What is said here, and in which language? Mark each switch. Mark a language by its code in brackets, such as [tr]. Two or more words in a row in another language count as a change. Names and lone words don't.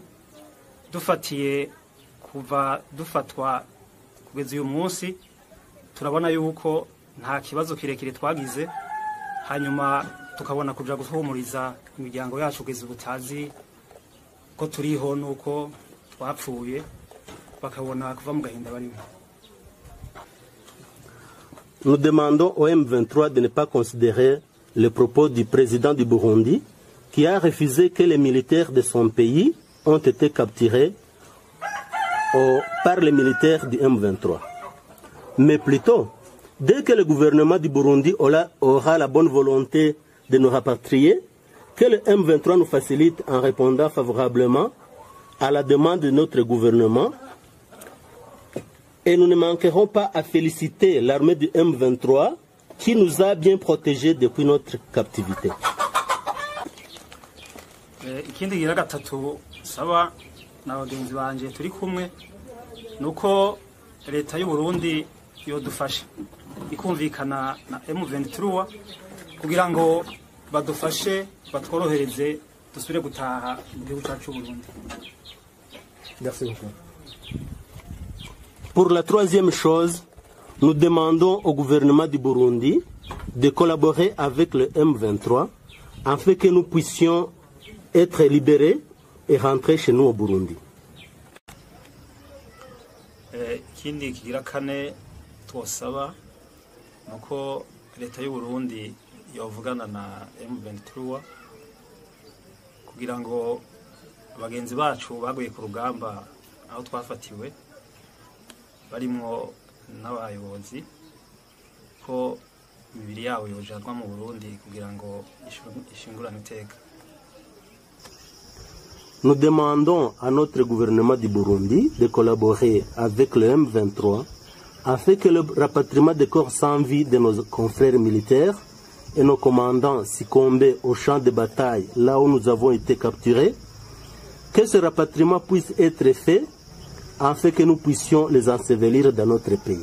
[rn] Dufatiye kuva dufatwa kugeza uyu munsi turabona yuko nta kibazo kirekire twagize, hanyuma tukabona kuja guhumuriza imiryango yacu kugeza ubutazi ko turiho nuko twapfuye, bakabona kuva mu gahinda barimo. [fr] Nous demandons au M23 de ne pas considérer les propos du président du Burundi qui a refusé que les militaires de son pays ont été capturés par les militaires du M23. Mais plutôt, dès que le gouvernement du Burundi aura la bonne volonté de nous rapatrier, que le M23 nous facilite en répondant favorablement à la demande de notre gouvernement. Et nous ne manquerons pas à féliciter l'armée du M23 qui nous a bien protégés depuis notre captivité. [rn] Ikindi gira gatatu saba na bagenzi banje turi kumwe nuko leta y'u Burundi yodufasha ikumvikana na M23 kugira ngo badufashe batworohereze dusubire gutaha mu gihugu cyacu Burundi. [fr] Merci beaucoup. Pour la troisième chose, nous demandons au gouvernement du Burundi de collaborer avec le M23 afin que nous puissions être libérés et rentrer chez nous au Burundi. [rn] Kindi kigira kane twosaba nuko leta y'u Burundi yovugana na M23 kugira ngo abagenzi bacu baguye ku rugamba aho twafatiwe barimwo n'abayobozi ko imibiri yabo yojanwa mu Burundi kugira ngo ishingurane iteka. [fr] Nous demandons à notre gouvernement du Burundi de collaborer avec le M23 afin que le rapatriement des corps sans vie de nos confrères militaires et nos commandants succombés au champ de bataille là où nous avons été capturés, que ce rapatriement puisse être fait afin que nous puissions les ensevelir dans notre pays.